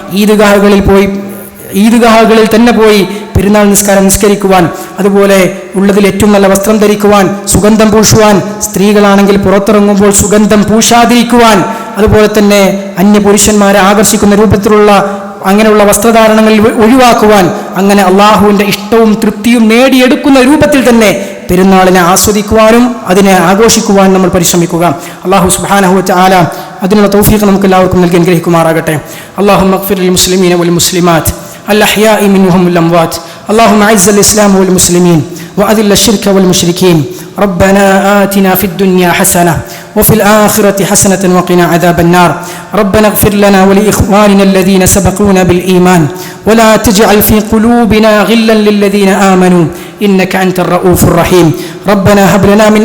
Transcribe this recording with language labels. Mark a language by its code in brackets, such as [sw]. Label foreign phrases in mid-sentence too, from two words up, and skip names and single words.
[ml] ഈദ്ഗാഹുകളിൽ തന്നെ പോയി പെരുന്നാൾ നിസ്കാരം നിസ്കരിക്കുവാൻ, അതുപോലെ ഉള്ളതിൽ ഏറ്റവും നല്ല വസ്ത്രം ധരിക്കുവാൻ, സുഗന്ധം പൂശുവാൻ, സ്ത്രീകളാണെങ്കിൽ പുറത്തിറങ്ങുമ്പോൾ സുഗന്ധം പൂശാതിരിക്കുവാൻ, അതുപോലെ തന്നെ അന്യപുരുഷന്മാരെ ആകർഷിക്കുന്ന രൂപത്തിലുള്ള അങ്ങനെയുള്ള വസ്ത്രധാരണങ്ങളിൽ ഒഴിവാക്കുവാൻ, അങ്ങനെ അള്ളാഹുവിന്റെ ഇഷ്ടവും തൃപ്തിയും നേടിയെടുക്കുന്ന രൂപത്തിൽ തന്നെ പെരുന്നാളിനെ ആസ്വദിക്കുവാനും അതിനെ ആഘോഷിക്കുവാൻ നമ്മൾ പരിശ്രമിക്കുക. [ar] الله سبحانه وتعالى [ml] അതിനുള്ള തൗഫീഖ് നമുക്ക് എല്ലാവർക്കും നൽകി അനുഗ്രഹിക്കുമാറാകട്ടെ. [ar] اللهم اغفر للمسلمين والمسلمات الأحياء منهم والأموات اللهم أعز الإسلام والمسلمين وأذل الشرك والمشركين ربنا آتنا في الدنيا حسنة وفي الآخرة حسنة وقنا عذاب النار ربنا اغفر لنا ولإخواننا الذين سبقونا بالإيمان ولا تجعل في قلوبنا غلا للذين آمنوا إنك أنت الرؤوف الرحيم ربنا هب لنا من